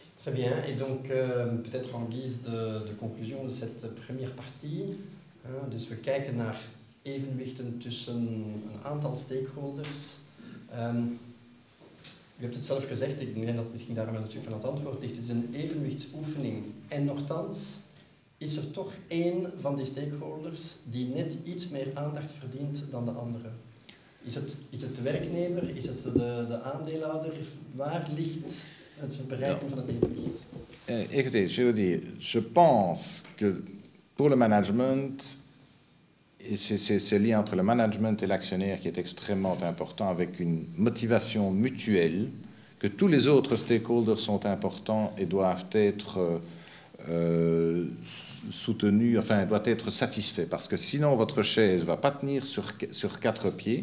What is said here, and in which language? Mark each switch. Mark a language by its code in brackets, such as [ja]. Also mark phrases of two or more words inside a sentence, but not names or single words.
[fr] Très bien, et donc peut-être en guise de conclusion de cette première partie, [nl] dus we kijken naar evenwichten tussen een aantal stakeholders. U hebt het zelf gezegd, ik denk dat misschien daar wel een stuk van het antwoord ligt, het is een evenwichtsoefening. En nochtans is er toch één van die stakeholders die net iets meer aandacht verdient dan de andere. Is het de werknemer, is het de aandeelhouder? Waar ligt het bereiken van het evenwicht? [fr] Écoutez, je veux dire, je pense que pour le management, c'est ce lien entre le management et l'actionnaire qui est extrêmement important, avec une motivation mutuelle, que tous les autres stakeholders sont importants et doivent être soutenus, enfin, doivent être satisfaits, parce que sinon votre chaise ne va pas tenir sur quatre pieds.